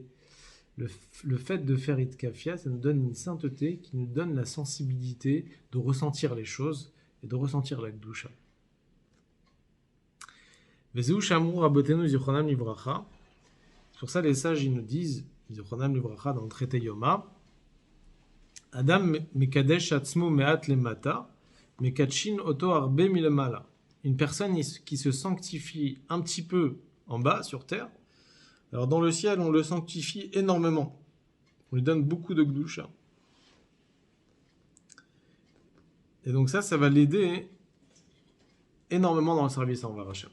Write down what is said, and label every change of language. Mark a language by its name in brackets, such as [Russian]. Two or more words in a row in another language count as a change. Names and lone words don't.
[French] Le fait de faire Itkafia, ça nous donne une sainteté qui nous donne la sensibilité de ressentir les choses et de ressentir la Gdusha. C'est pour ça les sages ils nous disent, [Hebrew] זכרונם לברכה [French] dans le traité Yoma, [Hebrew] אדם מקדש עצמו מעט למטה, מקדשין אותו הרבה מלמעלה. [French] Une personne qui se sanctifie un petit peu en bas, sur terre, alors dans le ciel, on le sanctifie énormément. On lui donne beaucoup de gdusha. Et donc ça va l'aider énormément dans le service envers Hachem.